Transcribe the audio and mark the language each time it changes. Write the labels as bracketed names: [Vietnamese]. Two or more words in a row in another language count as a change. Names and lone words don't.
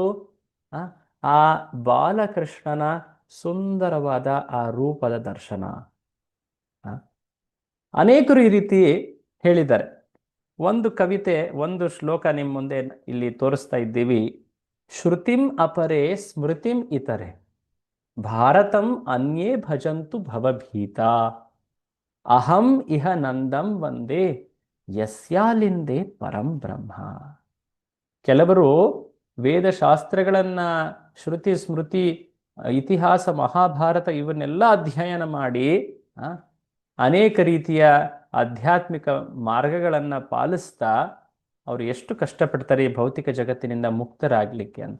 [Kannada] ಆ ಬಾಲಕೃಷ್ಣನ ಸುಂದರವಾದ ಆ ರೂಪದ ದರ್ಶನ. ಅನೇಕರು ಈ ರೀತಿ ಹೇಳಿದ್ದಾರೆ. ಒಂದು ಕವಿತೆ, ಒಂದು ಶ್ಲೋಕ ನಿಮ್ಮ ಮುಂದೆ ಇಲ್ಲಿ ತೋರಿಸ್ತಾ ಇದ್ದೀವಿ. [Sanskrit] ಶ್ರುತಿಂ ಅಪರೇ ಸ್ಮೃತಿಂ ಇತರೆ ಭಾರತಂ ಅನ್ಯೇ ಭಜಂತು ಭವಭೀತ ಅಹಂ ಇಹ ನಂದಂ ವಂದೇ ಯಸ್ಯಾಲಿಂದೇ ಪರಂ ಬ್ರಹ್ಮ. [Kannada] ಕೆಲವರು ವೇದಶಾಸ್ತ್ರಗಳನ್ನ, ಶ್ರುತಿ ಸ್ಮೃತಿ, ಇತಿಹಾಸ, ಮಹಾಭಾರತ ಇವನ್ನೆಲ್ಲ ಅಧ್ಯಯನ ಮಾಡಿ ಅನೇಕ ರೀತಿಯ ಆಧ್ಯಾತ್ಮಿಕ ಮಾರ್ಗಗಳನ್ನು ಪಾಲಿಸ್ತಾ ಅವರು ಎಷ್ಟು ಕಷ್ಟಪಡ್ತಾರೆ ಈ ಭೌತಿಕ ಜಗತ್ತಿನಿಂದ ಮುಕ್ತರಾಗಲಿಕ್ಕೆ ಅಂತ.